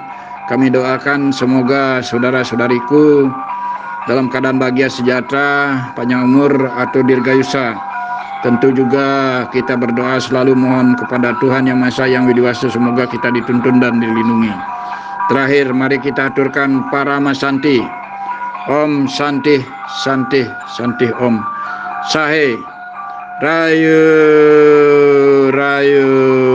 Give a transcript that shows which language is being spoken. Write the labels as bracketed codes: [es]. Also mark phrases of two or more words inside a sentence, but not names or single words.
[id] Kami doakan semoga saudara-saudariku dalam keadaan bahagia, sejahtera, panjang umur atau dirgayusa. Tentu juga kita berdoa selalu mohon kepada Tuhan Yang Maha Esa, Yang Widiwasa, semoga kita dituntun dan dilindungi. Terakhir, mari kita aturkan Parama Santi. [sa] Om Santi, Santi, Santi Om. Sahe, Rayu, Rayu.